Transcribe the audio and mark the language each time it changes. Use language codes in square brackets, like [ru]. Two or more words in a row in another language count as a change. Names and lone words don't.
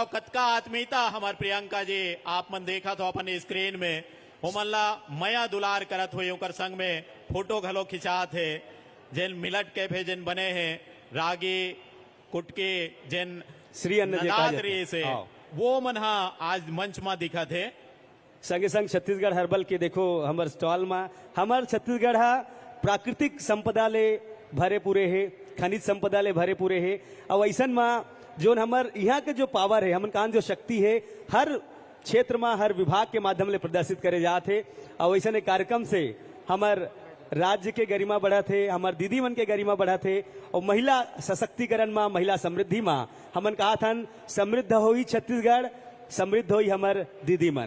[hne] कतका आत्मीयता हमार प्रियंका जी आप मन देखा तो अपन स्क्रीन में उमल्ला मया दुलार करत हुए ओकर संग में फोटो घलो खिंचात है। जिन मिलट कैफे जिन बने हैं रागी कुटके जिन श्री अन्न से वो मन आज मंच में दिखा थे। संगे संग छत्तीसगढ़ हर्बल के देखो हमार स्टॉल में हमार छत्तीसगढ़ प्राकृतिक संपदा ले भरे पूरे है, खनिज संपदा ले भरे पूरे है। और ऐसा में जो हमार यहाँ के जो पावर है, हमन कहान जो शक्ति है, हर क्षेत्र में हर विभाग के माध्यम ले प्रदर्शित करे जाते और वैसे कार्यक्रम से हमार राज्य के गरिमा बढ़ा थे, हमार दीदी मन के गरिमा बढ़ा थे और महिला सशक्तिकरण में, महिला समृद्धि में हमन कहा था समृद्ध होई छत्तीसगढ़, समृद्ध होई हमार दीदी मन।